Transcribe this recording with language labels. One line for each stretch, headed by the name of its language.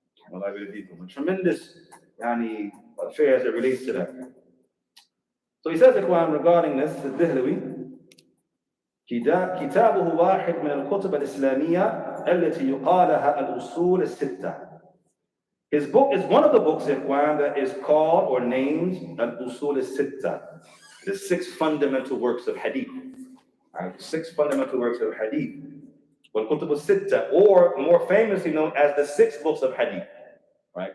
English: A tremendous affair as it relates to that. So he says, Ikhwan, regarding this, the Dihlawi,
Arabic: كتابه واحد من الكتب الإسلامية التي يقالها الأصول الستة.
English: His book is one of the books, Ikhwan, that is called or named Al-Usul al-Sitta, the 6 fundamental works of Hadith. Right? 6 fundamental works of Hadith. Wal-Kutub al-Sitta, or more famously known as the 6 books of Hadith. Right?